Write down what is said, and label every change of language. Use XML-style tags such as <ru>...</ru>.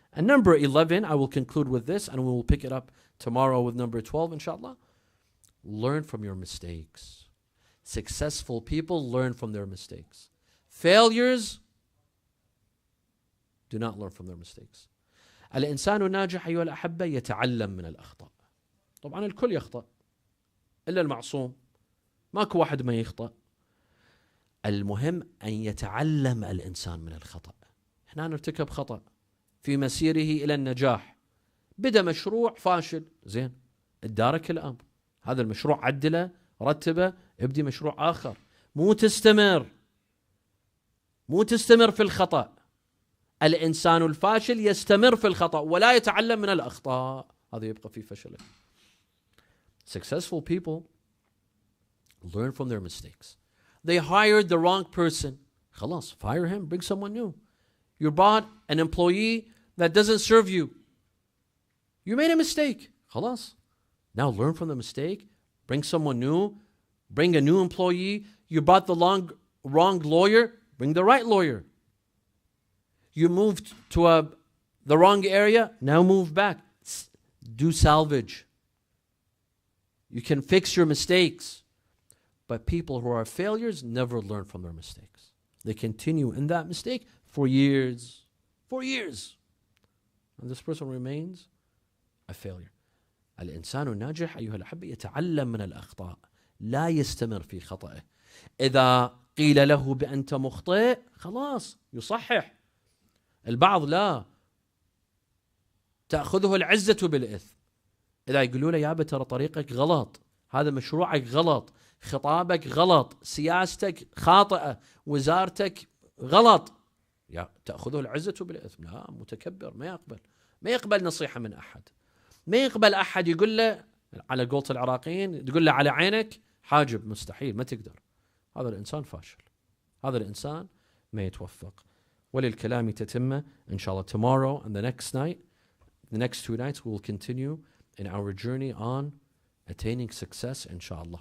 <en>And number 11, I will conclude with this and we will pick it up tomorrow with number 12, inshallah. Learn from your mistakes. Successful people learn from their mistakes. Failures do not learn from their mistakes.</en> <ar>الإنسان الناجح أيها الأحبة يتعلم من الأخطاء. طبعا الكل يخطأ إلا المعصوم. ماكو واحد ما يخطأ. المهم أن يتعلم الإنسان من الخطأ. احنا نرتكب خطأ في مسيره إلى النجاح. بدأ مشروع فاشل، زين، ادارك الأمر. هذا المشروع عدله، رتبه، ابدي مشروع آخر. مو تستمر في الخطأ. الإنسان الفاشل يستمر في الخطأ ولا يتعلم من الأخطاء. هذا يبقى في فشله.</ar> <en>Successful people learn from their mistakes. They hired the wrong person.</en> <ar>خلاص,</ar> <en>fire him, bring someone new. You bought an employee that doesn't serve you. You made a mistake.</en> <ar>خلاص.</ar> <en>Now learn from the mistake. Bring someone new. Bring a new employee. You bought the wrong lawyer. Bring the right lawyer. You moved to the wrong area. Now move back. Do salvage. You can fix your mistakes. But people who are failures never learn from their mistakes. They continue in that mistake for years. For years. And this person remains a failure.</en> <ar>الإنسان الناجح أيها الأحبة يتعلم من الأخطاء. لا يستمر في خطأه. إذا قيل له بأنت مخطئ خلاص يصحح. البعض لا. تأخذه العزة بالإثم. إذا يقولوا له يابا ترى طريقك غلط، هذا مشروعك غلط، خطابك غلط، سياستك خاطئة، وزارتك غلط، تأخذه العزة بالإثم. لا، متكبر، ما يقبل نصيحة من أحد. ما يقبل أحد يقول له على قولة العراقيين، تقول له على عينك حاجب، مستحيل، ما تقدر. هذا الإنسان فاشل. هذا الإنسان ما يتوفق. وللكلام تتمة إن شاء الله</ar> <en>tomorrow and the next night The next 2 nights we will continue in our journey on attaining success, inshallah.</en>